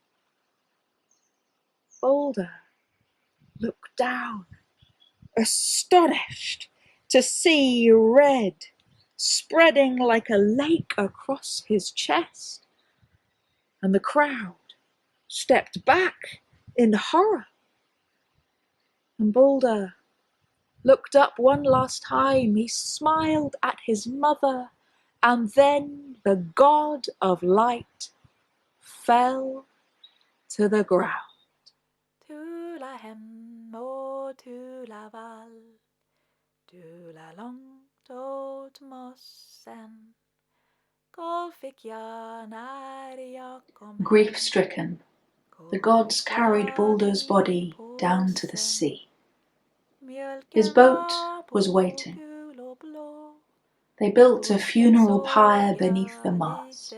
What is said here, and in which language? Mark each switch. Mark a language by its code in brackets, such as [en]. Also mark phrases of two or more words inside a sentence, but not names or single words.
[en] Baldr looked down, astonished to see red spreading like a lake across his chest, and the crowd stepped back in horror. And Baldr looked up one last time. He smiled at his mother, and then the god of light fell to the ground. Tu la hem og tu la val, tu la langt åt mossen. Grief-stricken, the gods carried Baldr's body down to the sea. His boat was waiting. They built a funeral pyre beneath the mast.